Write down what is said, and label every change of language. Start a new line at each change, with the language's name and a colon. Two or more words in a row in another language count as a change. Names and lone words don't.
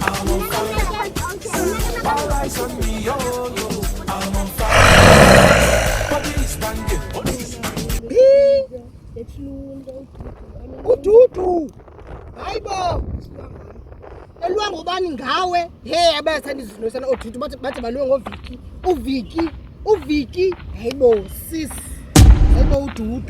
English: on fire. All eyes on me, oh, yo. I'm on fire. Body is banging.
Zulu: Ududu. Hayibo. Elwa ngobani ngawe? Hey abathanda izinto sana odudu bathi balwe ngoViki. Uviki. Hayibo sis. Hayibo ududu.